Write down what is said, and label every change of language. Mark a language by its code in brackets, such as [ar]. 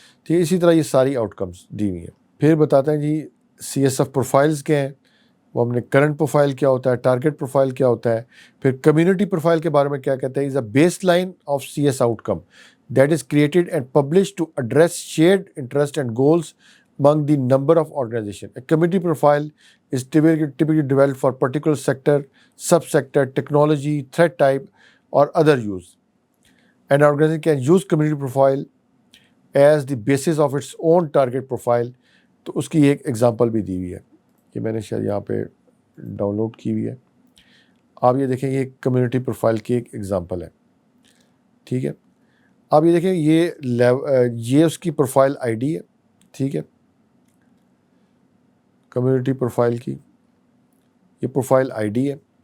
[ur] ٹھیک ہے, اسی طرح یہ ساری آؤٹ کمس دی ہوئی ہیں. پھر بتاتے ہیں جی CSF پروفائلز کیا ہیں, وہ ہم نے کرنٹ پروفائل کیا ہوتا ہے, ٹارگیٹ پروفائل کیا ہوتا ہے, پھر کمیونٹی پروفائل کے بارے میں کیا کہتے ہیں, [en] Is a base line of CS outcome that is created and publish to address shared interest and goals among the number of organization. A community profile is typically developed for particular sector, subsector, technology, threat type, or other use. An organization can use community profile as the basis of its own target profile. [ur] تو اس کی ایک example بھی دی ہوئی ہے کہ میں نے شاید یہاں پہ ڈاؤن لوڈ کی ہوئی ہے. آپ یہ دیکھیں, یہ کمیونٹی پروفائل کی ایک ایگزامپل ہے. ٹھیک ہے, آپ یہ دیکھیں, یہ اس کی پروفائل ID ہے. ٹھیک ہے, کمیونٹی پروفائل کی یہ پروفائل ID ہے.